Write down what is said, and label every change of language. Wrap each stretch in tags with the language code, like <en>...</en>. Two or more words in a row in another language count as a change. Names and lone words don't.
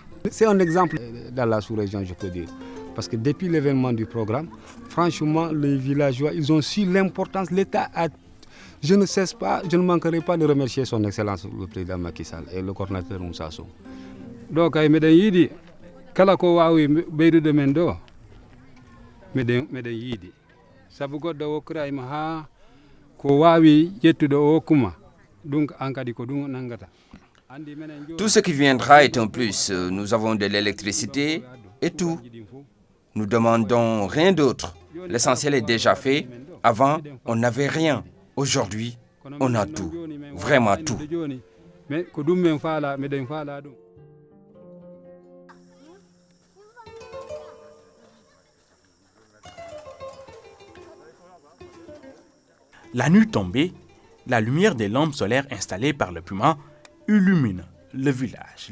<fr>C'est un exemple dans la sous-région, je peux dire. Parce que depuis l'événement du programme, franchement, les villageois, ils ont su l'importance. L'État a... Je ne manquerai pas de remercier son Excellence, le président Macky Sall et le coordinateur Moussa Sow. Donc, je</fr> <ff>yidi kala ko wawi beydude men do meden yidi sabu goddo wokkirayma ha ko wawi yettude o kuma donc an kadi ko dum nangata.</ff> <fr>Tout ce qui viendra est un plus. Nous avons de l'électricité et tout. Nous demandons rien d'autre. L'essentiel est déjà fait. Avant, on n'avait rien. Aujourd'hui, on a tout. Vraiment tout. La nuit tombée, la lumière des lampes solaires installées par le Puma illumine le village.</fr>